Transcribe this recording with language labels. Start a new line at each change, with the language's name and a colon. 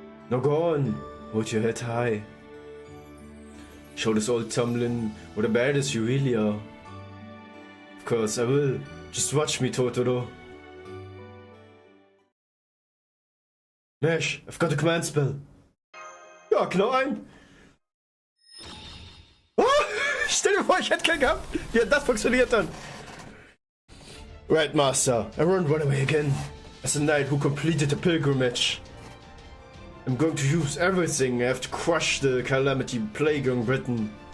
English: Now go on, hold your head high. Show this old Tumblin what a badass you really are. Of course I will. Just watch me, Totoro. Mesh, I've got a command spell.
German: Ja, genau ein. Oh, stell dir vor, ich hätte keinen gehabt. Ja, das funktioniert dann.
English: Right, Master. I won't run away again. As a knight who completed a pilgrimage. I'm going to use everything. I have to crush the calamity plaguing Britain.